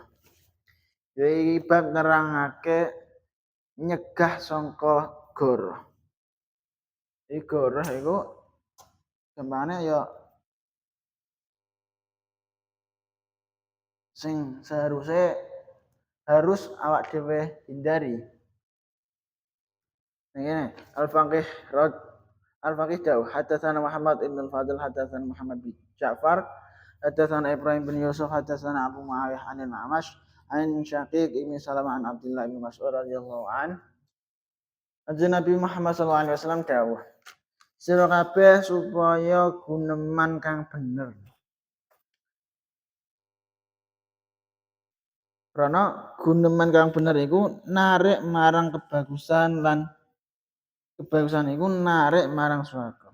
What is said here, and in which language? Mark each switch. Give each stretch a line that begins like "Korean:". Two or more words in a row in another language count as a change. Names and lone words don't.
Javanese: Iki bab nerangake nyegah sangka goroh. Iki goroh iku gampangane ya sing harus awak dhewe hindari. Ngene, Al-Faqih jauh.
Arabic: حدثنا محمد بن الفضل، حدثنا محمد بن جعفر، حدثنا إبراهيم بن يوسف، حدثنا أبو معاوية عن المعمش عن شقيق بن سلمة عن عبد الله بن مسعود رضي الله عن.
Javanese: Nabi Muhammad
Arabic: صلى الله عليه وسلم
Javanese: dawuh. Sira kabeh supaya guneman kang bener. Karena guneman kang bener iku narik marang kebagusan lan kebagusan iku narik marang swarga.